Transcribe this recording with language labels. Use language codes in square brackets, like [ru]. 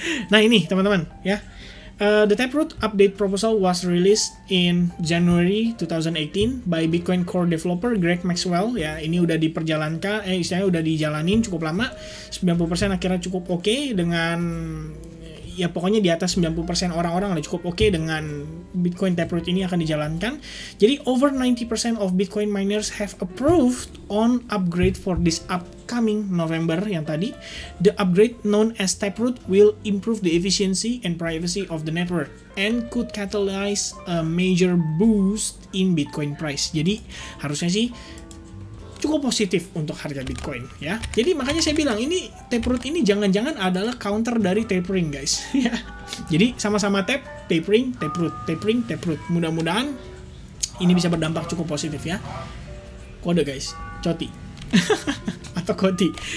[id] Nah ini teman-teman ya, [en] the Taproot update proposal was released in January 2018 by Bitcoin core developer Greg Maxwell ya. [id] Ini udah diperjalankan, istilahnya udah dijalanin cukup lama, 90% akhirnya cukup oke dengan ya pokoknya di atas 90% orang-orang udah cukup oke dengan Bitcoin Taproot ini akan dijalankan. Jadi [en] over 90% of Bitcoin miners have approved on upgrade for this upcoming November [id] yang tadi. [en] The upgrade known as Taproot will improve the efficiency and privacy of the network and could catalyze a major boost in Bitcoin price. [id] Jadi harusnya sih cukup positif untuk harga Bitcoin ya. Jadi makanya saya bilang ini Taproot ini jangan-jangan adalah counter dari tapering guys ya. Jadi sama-sama tapering, Taproot. Mudah-mudahan ini bisa berdampak cukup positif ya. Kode guys, coti. atau Koti.